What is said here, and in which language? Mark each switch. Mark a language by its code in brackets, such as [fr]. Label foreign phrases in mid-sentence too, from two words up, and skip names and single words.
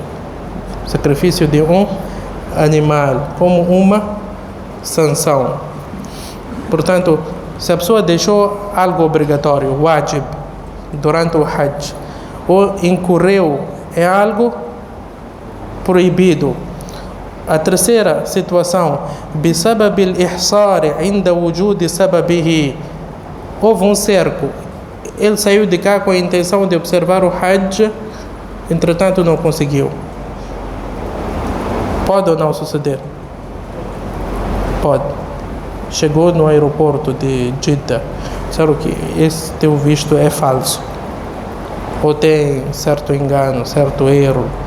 [pt] Sacrifício de um animal, como uma sanção. Portanto, se a pessoa deixou algo obrigatório, wajib, durante o Hajj, ou incorreu em algo proibido. A terceira situação, [ar] بسبب الإحصار عند وجود سببه. [pt] Houve um cerco, ele saiu de cá com a intenção de observar o Hajj, entretanto não conseguiu. Pode ou não suceder? Pode. Chegou no aeroporto de Jeddah, disseram que esse teu visto é falso, ou tem certo engano, certo erro.